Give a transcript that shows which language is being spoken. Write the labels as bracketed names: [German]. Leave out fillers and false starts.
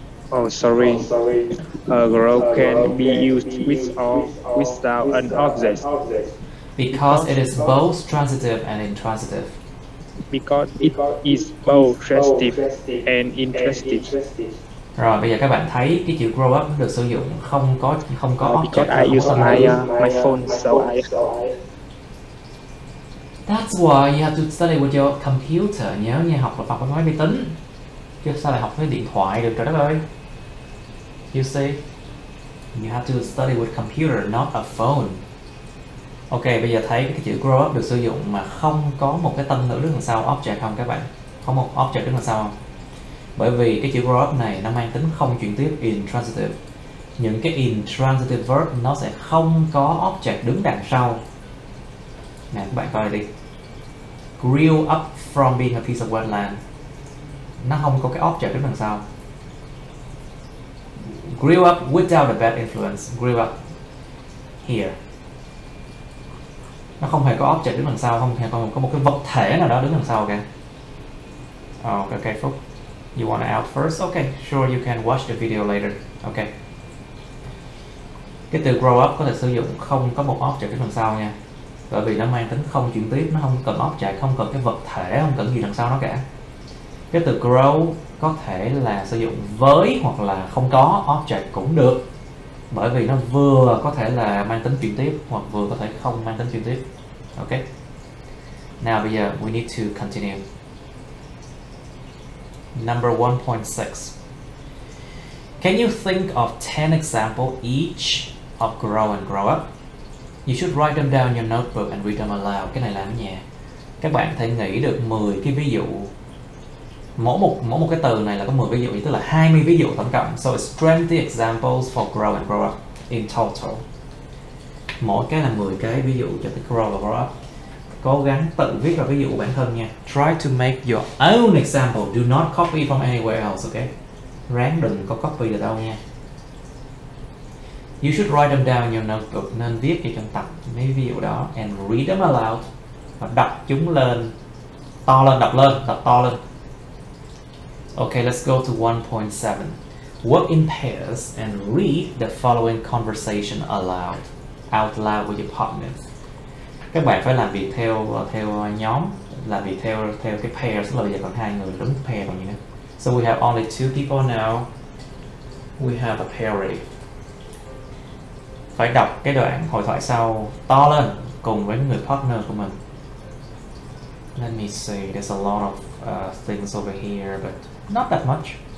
[English] Oh, sorry. Grow can be used with or without an object. Because it is both transitive and intransitive. Because it is both transitive and intransitive. [Vietnamese] Rồi bây giờ các bạn thấy cái chữ grow up được sử dụng không có object. [English] Because I use my phone, so I. That's why you have to study with your computer. [Vietnamese] Nhớ nha, học là học với máy vi tính. Chứ sao lại học với điện thoại được, trời đất ơi. [English] You see, you have to study with computer, not a phone. [Vietnamese] Ok, bây giờ thấy cái chữ grow up được sử dụng mà không có một cái tân ngữ đứng đằng sau object không các bạn? Có một object đứng đằng sau không? Bởi vì cái chữ grow up này nó mang tính không chuyển tiếp intransitive. Những cái intransitive verb nó sẽ không có object đứng đằng sau. Nè các bạn coi đi. [English] Grew up from being a piece of wetland. [Vietnamese] Nó không có cái object đứng đằng sau. [English] Grew up without a bad influence. Grew up here. [Vietnamese] Nó không hề có object đứng đằng sau, không hề có một cái vật thể nào đó đứng đằng sau cả. [English] Okay, Phúc. You wanna out first? Okay, sure, you can watch the video later. Okay. [Vietnamese] Cái từ grow up có thể sử dụng không có một object đứng đằng sau nha. Bởi vì nó mang tính không chuyển tiếp, nó không cần object, không cần cái vật thể, không cần gì đằng sau nó cả. Cái từ grow có thể là sử dụng với hoặc là không có object cũng được. Bởi vì nó vừa có thể là mang tính chuyển tiếp hoặc vừa có thể không mang tính chuyển tiếp. [English] Ok. Now [Vietnamese] bây giờ [English] we need to continue. Number 1.6. Can you think of 10 examples each of grow and grow up? You should write them down in your notebook and read them aloud. [Vietnamese] Cái này làm ở nhà. Các bạn thể nghĩ được 10 cái ví dụ. Mỗi một cái từ này là có 10 ví dụ, tức là 20 ví dụ tổng cộng. [English] So it's 20 examples for grow and grow up in total. [Vietnamese] Mỗi cái là 10 cái ví dụ cho tới grow và grow up. Cố gắng tự viết ra ví dụ của bản thân nha. [English] Try to make your own example. Do not copy from anywhere else, okay? [Vietnamese] Ráng đừng có copy được đâu nha. [English] You should write them down in your notebook. [Vietnamese] Nên viết cho trong tập mấy ví dụ đó [English] and read them aloud. [Vietnamese] Và đọc chúng lên, to lên, đọc to lên. [English] Okay, let's go to 1.7. Work in pairs and read the following conversation aloud. Out loud with your partners. [Vietnamese] Các bạn phải làm việc theo nhóm, làm việc theo cái pair, tức là bây giờ còn hai người đứng pair còn gì nữa. [English] So we have only two people now. We have a pair ready. [Vietnamese] Phải đọc cái đoạn hội thoại sau to lên cùng với người partner của mình. [English] Let me see, there's a lot of things over here, but not that much.